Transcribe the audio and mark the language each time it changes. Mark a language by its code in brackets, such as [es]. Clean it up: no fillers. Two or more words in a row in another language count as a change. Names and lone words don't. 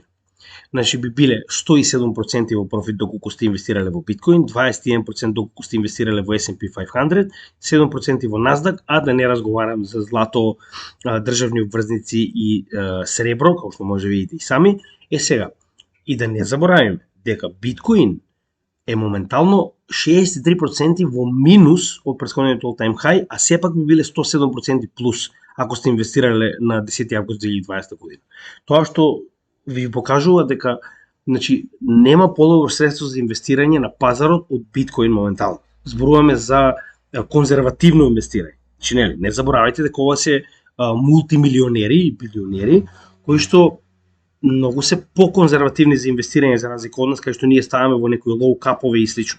[mk] Би биле 107% во профит доколку сте инвестирале во биткоин, 21% доколку сте инвестирале во S&P 500, 7% во Nasdaq, а да не разговарам за злато, државни обврзници и сребро, како што може видите и сами. Сега, и да не заборавиме, дека биткоин е моментално 63% во минус од претходниот [en] all-time high, [mk] а сепак би биле 107% плюс ако сте инвестирале на 10 август 2020 година. Тоа што ви покажува дека нема подобро средство за инвестирање на пазарот од биткоин моментално. Зборуваме за конзервативно инвестирање. Не заборавајте дека ова се мултимилионери и билионери кои што многу се по-конзервативни за инвестирање за разлика од нас, кај што ние ставаме во некои лоу капови и слично.